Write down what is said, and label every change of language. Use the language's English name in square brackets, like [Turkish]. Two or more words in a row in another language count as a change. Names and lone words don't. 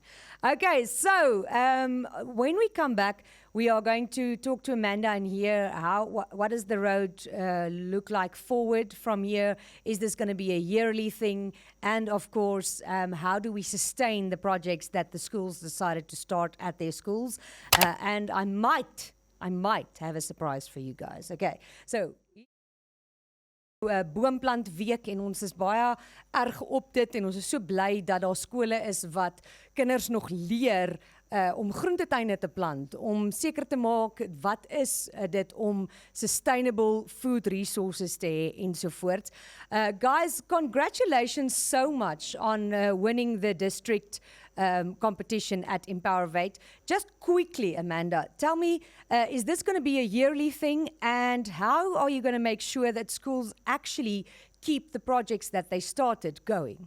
[English] Okay, so when we come back, we are going to talk to Amanda and hear what does the road look like forward from here? Is this going to be a yearly thing? And of course, how do we sustain the projects that the schools decided to start at their schools? And I might have a surprise for you guys. [Afrikaans] Okay, so boomplant week en ons is baie erg op dit en ons is so bly dat daar skole is wat kinders nog leer om groentetuine te plant, om seker te maak wat is dit om [English] sustainable food resources [Afrikaans] te hê ensovoorts. [English] Guys, congratulations so much on winning the district competition at Empowervate. Just quickly, Amanda, tell me, is this going to be a yearly thing, and how are you going to make sure that schools actually keep the projects that they started going?